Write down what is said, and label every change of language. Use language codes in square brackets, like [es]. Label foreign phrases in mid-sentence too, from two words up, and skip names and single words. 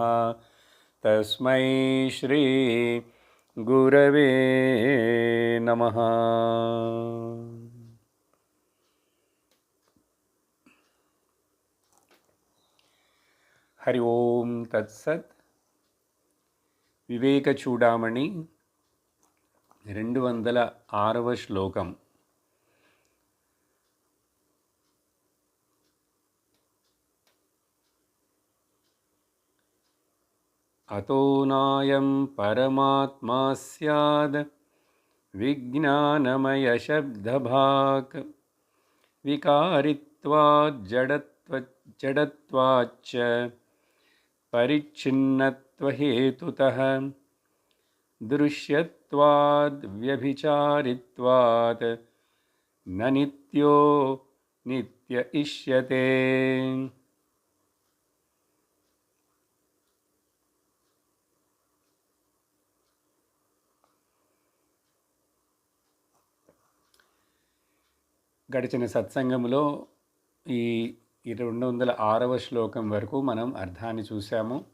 [sa] तस्मै श्री गुरवे नमः। हरि ओम तत्सत्। [te] వివేక చూడామణి 206వ శ్లోకం. [sa] అతో నాయం పరమాత్మా స్యాద్ విజ్ఞానమయ శబ్దభాక్ వికారిత్వాద్ జడత్వాచ్చ परिच्छिन्नत्वहेतुतः दृश्यत्वाद् व्यभिचारित्वात् न नित्यो नित्य इष्यते। [te] గడిచిన సత్సంగంలో ఈ 206వ శ్లోకం వరకు మనం అర్థాన్ని చూసాము.